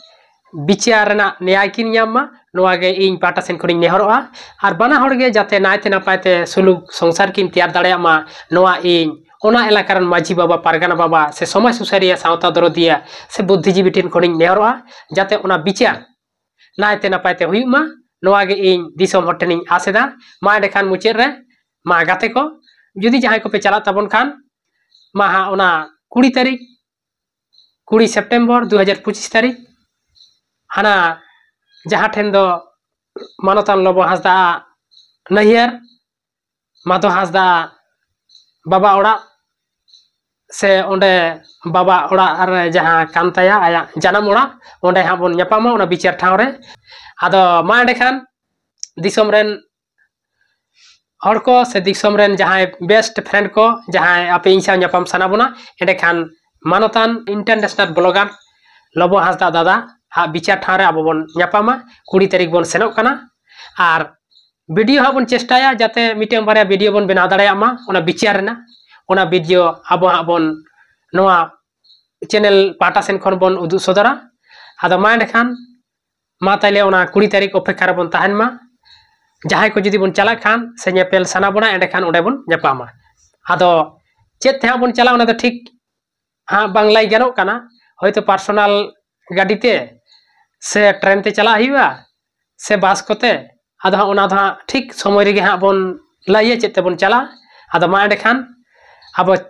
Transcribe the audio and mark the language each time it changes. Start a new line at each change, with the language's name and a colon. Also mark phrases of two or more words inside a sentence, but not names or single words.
Santali: विचार ना न्याय किन न्यामा नोआगे इन पाटा सेन खनिन नेहरोआ आर बाना हड़गे जाते नायते नापायते सुलुक संसार किन तैयार दाड़ेयामा नोआ इन ओना एलाकारन माजी बाबा पारगाना बाबा से समाज सुसारिया सावता दरदिया से बुद्धिजीवी ठेन खनिन नेहरोआ जाते ओना विचार नायते नापायते हुयुमा नोआगे इन दिसोम हर ठेनिन आसेदा मा एंडे खान मुचेद रे मा गाते को जुदी जहां को पे चला तबन खान मा हाँ ओना 20 तारीख 20 सेप्टेम्बर 2025 तारीख हाना जहां ठेन दो मानोतान लोबो हांसदा नहियार माधो हांसदा बाबा ओड़ा से ओंडे बाबा ओड़ा रे जहां कांताया आया जानम ओड़ा ओंडे हाँ बन नापामा ओना विचार ठाव रे आदो मा एंडे खान दिसोम रेन हड़ को से दिसोम रेन जहां
English: best friend
Santali: को जहां आपे इंसा नापाम साना बना एंडे खान मानोतान
English: international blogger
Santali: लोबो हांसदा दादा हाँ विचार ठाव रे अब बन नापामा 20 तारीख बन सेनोग कना आर वीडियो हाँ बन चेष्टाया जाते मिटेम बारे वीडियो बन बना दाड़ेयामा ओना विचार रेना ओना वीडियो अब हाँ बन नोआ चैनल पाटा सेन खन बन उदु सदरा आदो मा एंडे खान मा ताइले ओना 20 तारीख अपेक्षा रे बन ताहेन मा जहां को जुदी बन चला खान से नेपेल साना बना एंडे खान ओंडे बन नापामा आदो चेत ते हाँ बन चला ओना दो ठीक हाँ बांगलाई गानो कना हयतो पर्सनल गाड़ीते से ट्रेन ते चला हुआ से बस कोते आदो हाँ ओना दो हाँ ठीक समय रे हाँ बन लाइए चेत ते बन चला आदो मा एंडे खान अब